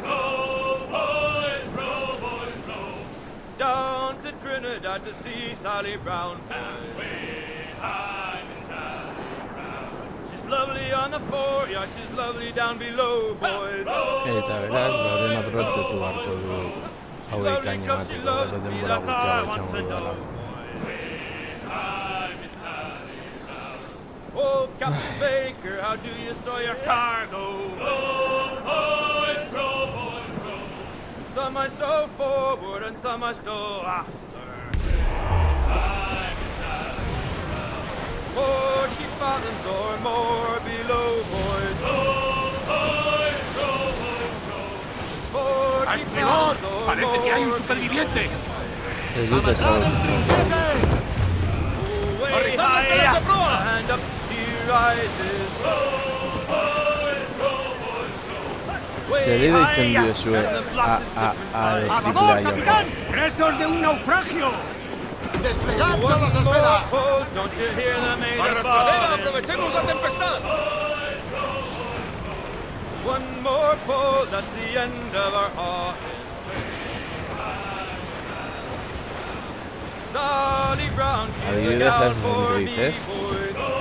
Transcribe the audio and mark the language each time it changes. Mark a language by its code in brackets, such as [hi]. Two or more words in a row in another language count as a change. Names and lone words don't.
[en] Row, boys, row, boys, row. Down to Trinidad to see Sally Brown, boys. She's lovely on the foreyard, she's lovely down below, boys. [eu] Eta beraz, Lorena aprobetxatu beharko du hauei kaina emateko, gero denbora gutxiago izango dudala. [en] Oh, Captain Baker, how do you store your cargo? Row, boys, row, boys, row. Some I stow forward and some I stow after. 40 fathoms or more below, boys. Row, boys, row, boys, row. 40 fathoms or [es] Parece que hay un [en] more [es] superviviente. [eu] Ez dut ezagutzen. [en] Way [es] Arriba, [en] high [es] ella. [en] up, and up she rises. [eu] Zeri deitzen diozue ekiplea joan. [es] ¡Restos de un naufragio! ¡Desplegad todas las velas! [en] Don't you hear them made [es] ¡Arrastradera! ¡Aprovechemos la tempestad! [en] One more pull, that's the end of our hawk. Sally Brown, she's the [eu] Adibidez, [en] gal [eu] ez [en] for me, [es] dices. [en] boys.